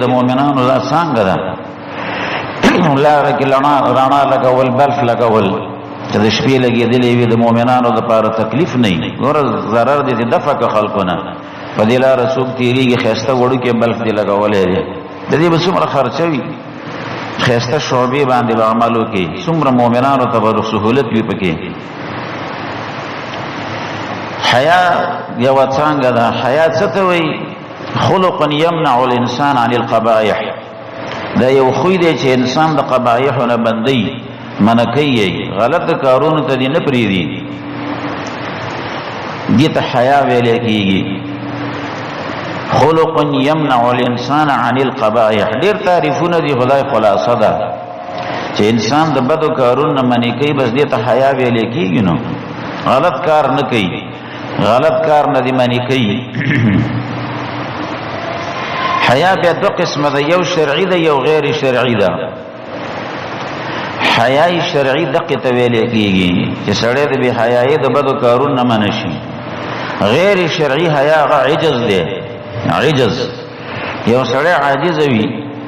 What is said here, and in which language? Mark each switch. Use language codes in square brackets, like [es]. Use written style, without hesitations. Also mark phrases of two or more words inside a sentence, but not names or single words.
[ps] د مؤمنانو لا څنګه ده لاره کې رانا لګول بلف لګول چې د شپې لګېدلې وي د مؤمنانو لپاره تکلیف نه وي ګوره ضرر دې دفع که خلقونه په دې لاره څوک تېرېږي ښایسته وړوکې بلف دې لګولی دی د دې به څومره خرچه وي ښایسته شعبې باندې به عمل وکړي څومره مؤمنانو ته به سهولت وي پکې حیا یو څنګه ده حیا څه ته وایي [ar] خلق یمنع الانسان عن القبائح [ps] دا یو خوی دی چې انسان د قبایحو نه بندي منع کوي غلط کارونو ته دې نه پرېږدي دې ته حیا ویلی کېږي [ar] خلق یمنع الانسان عن القبائح [ps] ډېر تعریفونه دي خدای خلاصه ده چې انسان د بدو کارونو نه منع کوي بس دې ته حیا ویلی کېږي نو غلط کار نه کوي غلط کار نه دی منی کوي حیا بیا دو قسمه ده یو شرعي ده یو غیر شرعي ده حیاي شرعي دقه ته ویل کېږي چې سړی د بې حیايي د بدو کارونو نه منع شي غیر شرعي حیا هغه عجز دی عجز یو سړی عاجز وي